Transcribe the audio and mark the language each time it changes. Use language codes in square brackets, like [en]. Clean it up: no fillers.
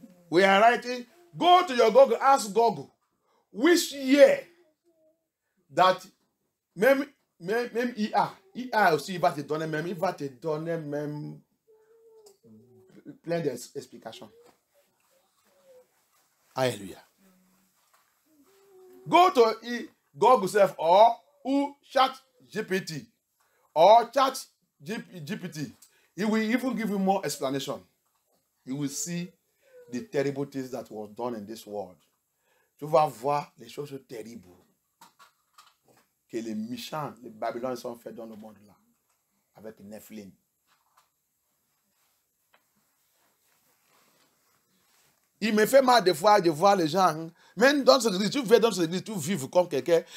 [en] We are writing, go to your Google, ask Google, which year that [fr] même IA, IA aussi, il va te donner même plein d'explications. Alléluia. [en] Go to Google yourself or Chat GPT or Chat GPT. It will even give you more explanation. You will see the terrible things that was done in this world. [fr] Tu vas voir les choses terribles que les méchants, les Babyloniens ont fait dans le monde là, avec Nephilim. Il me fait mal des fois de voir les gens. Même dans cette église, tu vas dans cette église, tu vives comme quelqu'un.